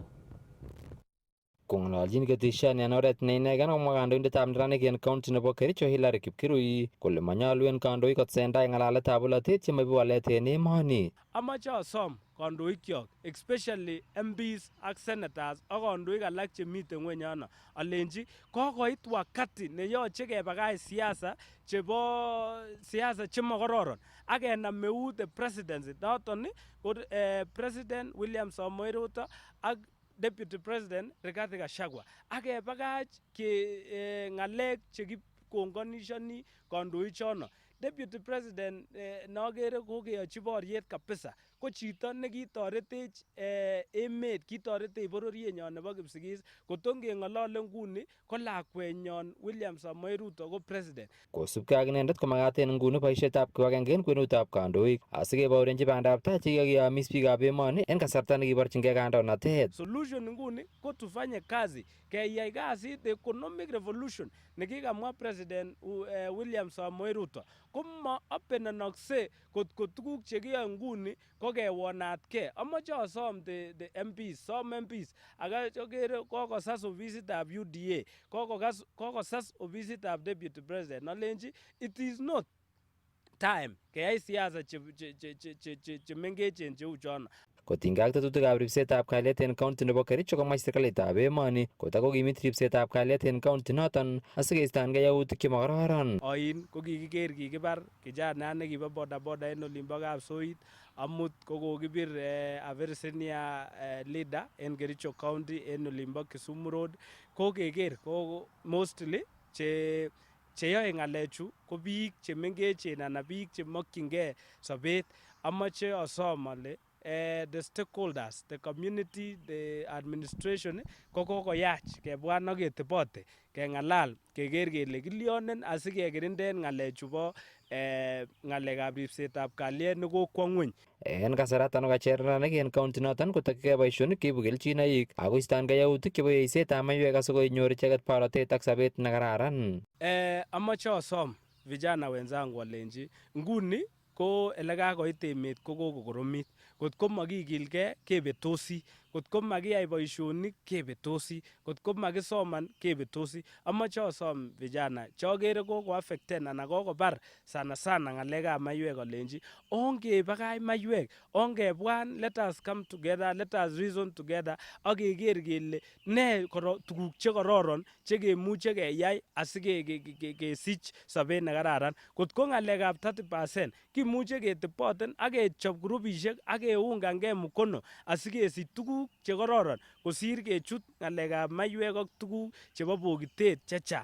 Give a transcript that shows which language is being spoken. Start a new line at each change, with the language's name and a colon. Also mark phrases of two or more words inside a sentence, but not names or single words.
Kalenjin: Kong'alalchin ketesiani en oret ne inegen komwa kandoindetab neranik en county nebo Kericho Hilary Kipkirui kole manyalu en kandoik kotsentai ng'alaletab bolotet chemaibu walet en emoni. Amache asom kandoikyok
English: especially MPs
Kalenjin: ak senators ak kandoik alak chemiten ngweny yono alenji kokoit wakati neyoche kebakach siasa chemokororon ak kenam eut
English: the presidency
Kalenjin: noton ko President William Samoei Ruto ak Deputy President Rigathi Gachagua akebakach ke ngalek chekikongонishoni kandoichono.
English: Deputy President
Kalenjin: nagere kokeyochi boriet kabisa ko chito nekitoretech emet, kitoretech bororienyon nebo Kipsigis, kotongeng'olole nguni ko lakwenyon William Samoei Ruto ko president. Kosubkei ak inendet komakat en nguni boisietab kibagenge en kwenutab kandoik asikebourenchi bandab tai chekikoyomis biikab emoni en kasarta nekiborchingei kandoinatet. Solution nguni ko
Swahili: tufanye kazi,
Kalenjin: keyai kasit
English: economic revolution
Kalenjin: nekikamwa President William Samoei Ruto komo openenokse kotko tuguk chekiyoe nguni ko kewonatgei. Amoche asom
English: the MPs, some MPs
Kalenjin: akakere kokosas ofisitab UDA, kokosas ofisitab
English: Deputy President.
Kalenjin: Nalenji
English: it is not time
Kalenjin: keyai siasa chemengechen cheu chono. Kotinygei ak tetutikab ripsetab kalyet en county nebo Kericho komach serikalitab emoni kotakokimit ripsetab kalyet en county noton asikeistoengei yautik chemakororon. Oin ko kikiker kikibar kijana nekibo bodaboda en olimbo Kapsoit, amut ko kokibir
English: a very senior leader
Kalenjin: en Kericho County en olimbo Kisumu Road. Ko keker ko mostly cheyoe ng'alechu ko biik chemengechen anan biik chemokyingei sobet. Amoche asom ale
English: the stakeholders, the community, the administration
Kalenjin: ko kokoyach kebwan ak ketebote keng'alal keker kele kilyonen asikekirinden ng'alechu bo ng'alekab ripsetab kalyet nekokwo ng'weny. En kasaratan kacher neranik en county noton kotokyigei boisionik cheibu kelchinoik ako istoengei yautik chebo yeisetab maiywek asikonyor icheket borotet ak sobet nekararan. Amoche asom
Swahili: vijana wenzangu
Kalenjin: alenji nguni ko elekakoit emet ko kokokoromit. Kotko makikilgei kebetosi, kotko makiyai boisionik kebetosi, kotko makisoman kebetosi. Amoche asom vijana chokere koko affecten anan kokobar sana ng'alekab maiywek alenji ongebakach maiywek, ongebwan,
English: let us come together, let us reason together
Kalenjin: ak keker kele ne tuguk chekororon chekemuche keyai asikesich sobet nekararan. Kotko ng'alekab 30% kimuche keteboten ak kechob grupisiek ak keungangei mkono asikesich tuguk chekororon kosir kechut ng'alekab maiywek ak tuguk chebo bokitet chechang.